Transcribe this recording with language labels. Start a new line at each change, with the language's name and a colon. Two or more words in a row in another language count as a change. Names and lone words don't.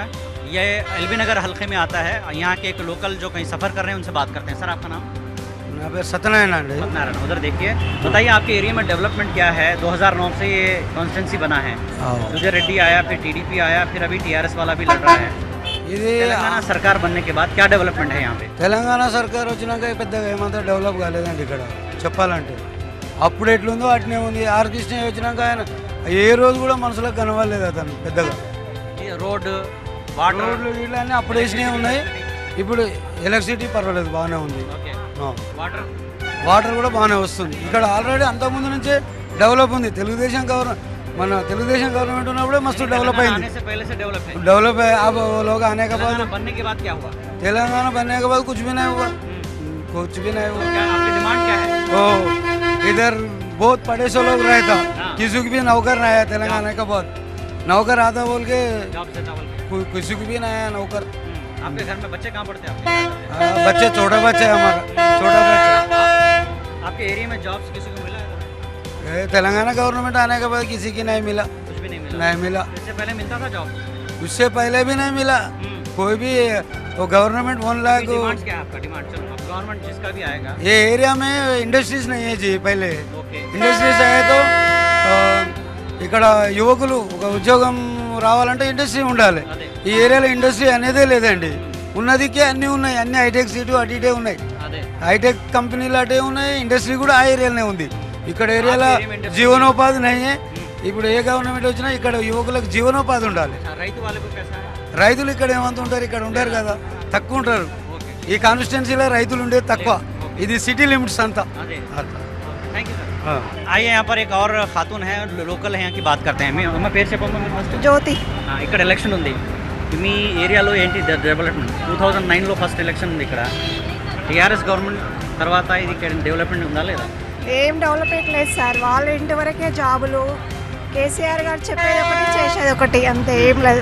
Hindi: ये एलबी नगर हल्के में आता है। यहाँ के एक लोकल जो कहीं सफ़र कर रहे हैं, उनसे बात करते हैं। सर आपका नाम? सत्यनारायण। सत्यनारायण। उधर देखिए, बताइए आपके एरिया में डेवलपमेंट क्या है? 2009 से ये कॉन्स्टिट्यूंसी बना है, सुजय रेड्डी आया, फिर टीडीपी आया, फिर अभी टीआरएस वाला भी लड़ रहा है। తెలంగాణ सरकार बनने के बाद क्या डेवलपमेंट है यहाँ पे?
Telugu: తెలంగాణ సర్కార్ వచ్చినాక పెద్దగా ఏమంతా డెవలప్ కాలేదండి ఇక్కడ చెప్పాలంటే. అప్పుడు ఎట్లుందో అట్నే ఉంది. ఆర్ కృష్ణయ్య వచ్చినాక ఆయన ఏ రోజు కూడా మనసులకు కనవలేదు అతను పెద్దగా. రోడ్, వాటర్, రోడ్లు ఇట్లా అన్నీ అప్పుడు వేసినవి ఉన్నాయి. ఇప్పుడు ఎలక్ట్రిసిటీ పర్వాలేదు, బాగానే ఉంది. వాటర్ కూడా బాగానే వస్తుంది. ఇక్కడ ఆల్రెడీ అంతకుముందు నుంచే డెవలప్ ఉంది. తెలుగుదేశం गवर्नमेंट ఉన్నప్పుడే మస్తు డెవలప్ అయింది.
Hindi: डेवलप है। अब वो लोग आने के बाद बनने के बाद क्या हुआ? तेलंगाना बनने के बाद कुछ भी नहीं हुआ, कुछ भी नहीं हुआ। आपकी डिमांड क्या है? इधर बहुत पढ़े से लोग रहता, किसी को भी नौकर नहीं आया तेलंगाना के बाद। नौकर आता बोल के किसी को भी नहीं आया नौकर। आपके घर में बच्चे कहाँ पढ़ते हैं? बच्चे छोटा बच्चा है हमारा, छोटा बच्चा। आपके एरिया में जॉब्स किसी को मिला है? तेलंगाना गवर्नमेंट आने के बाद किसी की नहीं मिला, कुछ भी नहीं मिला। नहीं मिला। इससे पहले मिलता था जॉब? उससे पहले भी नहीं मिला कोई भी। वो गवर्नमेंट 1 लाख। डिमांड क्या है आपका? डिमांड चलो, अब गवर्नमेंट जिसका भी आएगा। ये एरिया में इंडस्ट्रीज नहीं है जी पहले।
Telugu: ఓకే. ఇండస్ట్రీస్ అయితే ఇక్కడ యువకులు ఒక ఉద్యోగం రావాలంటే ఇండస్ట్రీ ఉండాలి. అదే. ఈ ఏరియాలో ఇండస్ట్రీ అనేదే లేదండి. ఉన్నదికే అన్నీ ఉన్నాయి, అన్ని హైటెక్ సిటీ అటు ఇటే ఉన్నాయి. అదే.
English: hi-tech companies
Telugu: అటే ఉన్నాయి, ఇండస్ట్రీ కూడా ఆ ఏరియాలోనే ఉంది. ఇక్కడ ఏరియాలో ఆ ఏరియా ఇండస్ట్రీ జీవనోపాధి నయ్యే. ఇప్పుడు ఏ గవర్నమెంట్ వచ్చినా ఇక్కడ యువకులకు జీవనోపాధి ఉండాలి. రైతు వాళ్ళకు
Hindi: कैसा है?
Telugu: రైతులు ఇక్కడ ఏమంత ఉంటారు, ఇక్కడ ఉంటారు కదా, తక్కువ ఉంటారు. ఈ కాన్స్టిట్యున్సీలో రైతులు ఉండేది తక్కువ. ఇది
English: city limits
Telugu: అంతా.
English: thank you sir.
Hindi: आइए यहाँ पर एक और खातून है, लोकल है, यहाँ की बात करते हैं.
Telugu: मैं పేరు చెప్పమని ఫస్ట్. జ్యోతి. ఇక్కడ ఎలక్షన్ ఉంది. మీ ఏరియాలో ఏంటి డెవలప్మెంట్? 2009లో
English: first election
Telugu: ఉంది ఇక్కడ. టీఆర్ఎస్ గవర్నమెంట్ తర్వాత ఇది డెవలప్మెంట్ ఉందా లేదా? ఏం డెవలప్మెంట్ లేదు సార్. వాళ్ళ ఇంటి వరకే జాబులు. కేసీఆర్ గారు చెప్పేది ఒకటి, చేసేది ఒకటి, అంతే.